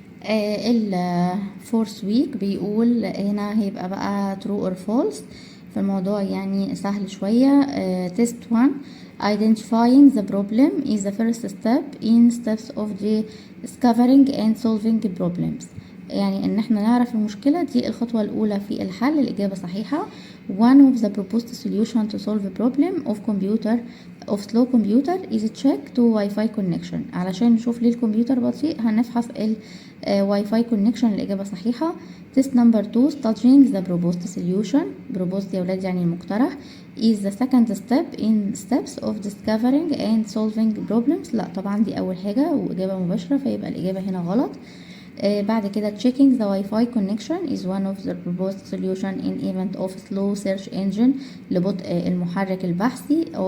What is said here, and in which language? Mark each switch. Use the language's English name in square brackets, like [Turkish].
[Arabic] الفورث ويك بيقول هنا هيبقى بقى [English] true or false، [Arabic] فالموضوع يعني سهل شوية. [English] test 1. identifying the problem is the first step in steps of discovering and solving problems. [Arabic] يعني ان احنا نعرف المشكلة دي الخطوة الأولى في الحل. الإجابة صحيحة. [English] one of the proposed solution to solve a problem of slow computer is check to Wi-Fi connection. [Arabic] علشان نشوف ليه الكمبيوتر بطيء هنفحص Wi-Fi connection. الإجابة صحيحة. [English] test number 2. studying the proposed solution. [Arabic] proposed يا ولاد يعني المقترح. [English] is the second step in steps of discovering and solving problems. [Arabic] لا طبعا دي أول حاجة وإجابة مباشرة، فيبقى الإجابة هنا غلط. بعد كده [English] checking the Wi-Fi connection is one of the proposed solution in event of slow search engine، [Arabic] لبطء المحرك البحثي.